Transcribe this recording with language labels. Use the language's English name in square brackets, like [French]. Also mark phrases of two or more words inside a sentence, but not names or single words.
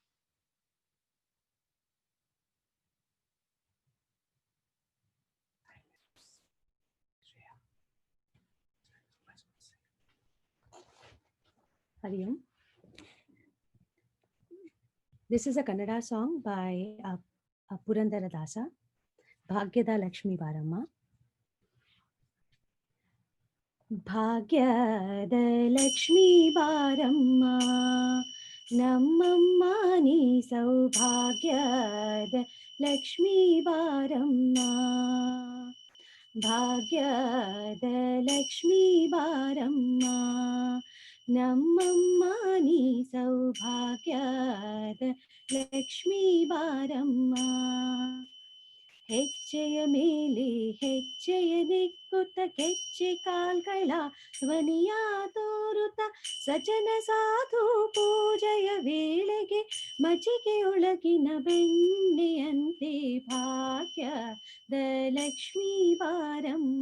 [English] Hari Om. This is a Kannada song by Purandara Dasa, Bhagyada Lakshmi Baramma. [Kannada] ಭಾಗ್ಯದ ಲಕ್ಷ್ಮೀ ಬಾರಮ್ಮ, ನಮ್ಮಮ್ಮ ನೀ ಸೌಭಾಗ್ಯದ ಲಕ್ಷ್ಮೀ ಬಾರಮ್ಮ. ಭಾಗ್ಯದ ಲಕ್ಷ್ಮೀ ಬಾರಮ್ಮ, ನಮ್ಮಮ್ಮ ನೀ ಸೌಭಾಗ್ಯದ ಲಕ್ಷ್ಮೀ ಬಾರಮ್ಮ. ಹೆಜ್ಜೆಯ ಮೇಲೆ ಹೆಜ್ಜೆಯ ದಿಕ್ಕುತ್ತ ಗೆಜ್ಜೆ ಕಾಲ್ಗಳ ಧ್ವನಿಯ ತೋರುತ್ತ ಸಜನ ಸಾಧು ಪೂಜೆಯ ವೇಳೆಗೆ ಮಜಿಗೆಯೊಳಗಿನ ಬೆಣ್ಣೆಯಂತೆ ಭಾಗ್ಯದ ಲಕ್ಷ್ಮೀ ಬಾರಮ್ಮ.